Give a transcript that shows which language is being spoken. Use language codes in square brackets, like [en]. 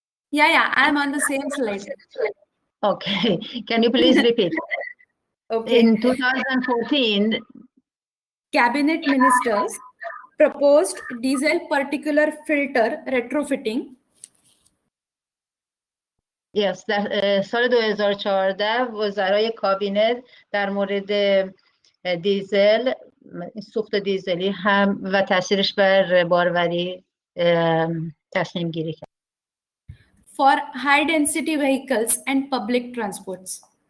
[en] Yeah, I'm on the same slide. Okay, can you please repeat? Okay. In 2014, Cabinet Ministers proposed diesel particulate filter retrofitting. [fa] Yes, در سال 2014 وزرای کابینت در مورد دیزل، سوخت دیزلی هم و تاثیرش بر باروری تصمیم گیری کرد. [en] For high density vehicles and public transports.